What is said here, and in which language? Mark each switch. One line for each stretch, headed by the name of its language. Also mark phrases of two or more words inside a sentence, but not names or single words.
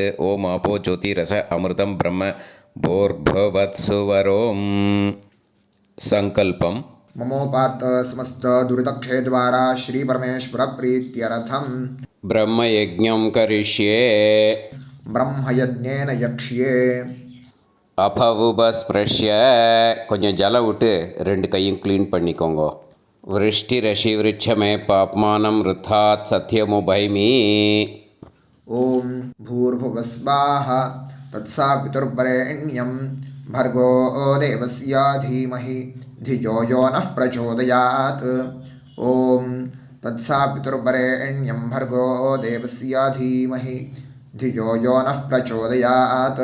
Sanskrit: ओं आपो ज्योतिरस अमृतं ब्रह्म भूर्भुवत्सुवरों. संकल्पम्. ममोपात्त समस्त दुरितक्षय द्वारा श्री परमेश्वर प्रीत्यर्थम ब्रह्मयज्ञं करिष्ये. ब्रह्मयज्ञेन यक्ष्ये.
Tamil: அபவுபஸ்பிரஷ்ய கொஞ்சம் ஜலம் விட்டு 2 கையும் க்ளீன் பண்ணிக்கோங்க.
Sanskrit: वृष्टि रसि वृश्चमे पाप्मानम् ऋतात् सत्यमुपैमि. ஓம் भूर्भुवस्वाः तत्सवितुर्वरेण्यं भर्गो देवस्य धीमहि धियो यो नः प्रचोदयात्. ओम तत्सवितुर्वरेण्यं भर्गो देवस्य धीमहि धियो यो नः प्रचोदयात्.